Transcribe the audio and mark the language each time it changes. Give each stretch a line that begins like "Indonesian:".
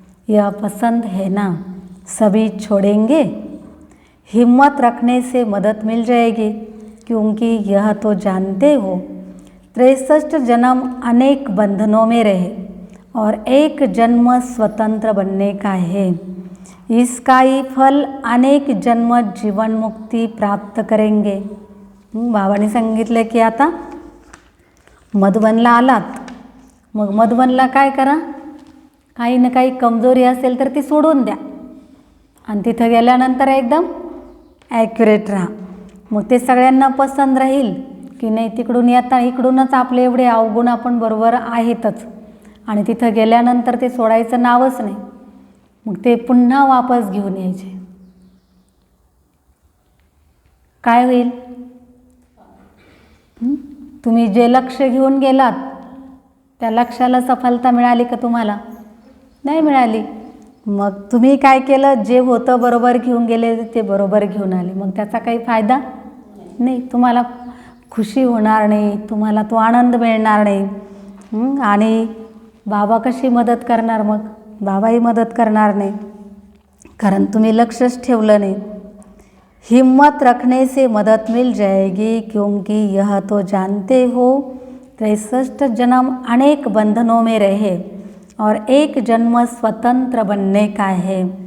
Hindi: यह पसंद है ना? सभी छोड़ेंगे। हिम्मत रखने से मदद मिल जाएगी, क्योंकि यह तो जानते हो 63 जन्म अनेक बंधनों में रहे और एक जन्म स्वतंत्र बनने का है। इसका ही फल अनेक जन्म जीवन मुक्ती प्राप्त करेंगे।
Marathi: बाबांनी सांगितलं की आता मधुबनला आलात, मग मधुबनला काय करा? काही ना काही कमजोरी असेल तर ती सोडून द्या आणि तिथं गेल्यानंतर एकदम ॲक्युरेट राहा। मग ते सगळ्यांना पसंत राहील की नाही तिकडून येता इकडूनच आपले एवढे अवगुण आपण बरोबर आहेतच आणि तिथं गेल्यानंतर ते सोडायचं नावच नाही, मग ते पुन्हा वापस घेऊन यायचे. काय होईल? तुम्ही जे लक्ष्य घेऊन गेलात त्या लक्ष्याला सफलता मिळाली का तुम्हाला? नाही मिळाली. मग तुम्ही काय केलं? जे होतं बरोबर घेऊन गेले ते बरोबर घेऊन आले, मग त्याचा काही फायदा नाही. तुम्हाला खुशी होणार नाही, तुम्हाला तो आनंद मिळणार नाही. आणि बाबा कशी मदत करणार? मग बाबाही मदत करणार नाही, कारण तुम्ही लक्षच ठेवलं नाही.
Hindi: हिम्मत रखने से मदद मिल जाएगी, क्योंकि यह तो जानते हो 63 जन्म अनेक बंधनों में रहे और एक जन्म स्वतंत्र बनने का है.